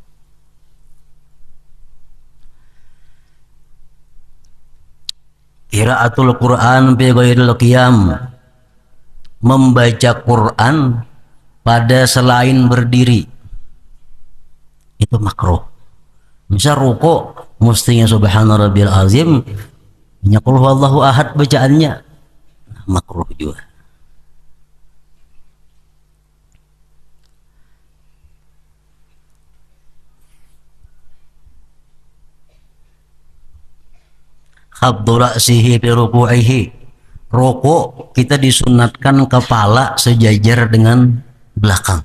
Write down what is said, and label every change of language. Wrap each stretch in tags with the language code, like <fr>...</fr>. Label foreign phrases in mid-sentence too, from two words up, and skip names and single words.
<ar>قراءة القرآن في غير القيام,</ar> <bjn>membaca Quran pada selain berdiri itu makruh. Misal ruku mestinya</bjn> <ar>سبحان ربي العظيم,</ar> <bjn>nya</bjn> <ar>قل هو الله أحد</ar> <bjn>bacaannya, makruh juga.</bjn> <ar>خفض رأسه في ركوعه,</ar> <bjn>ruku kita disunatkan kepala sejajar dengan belakang.</bjn>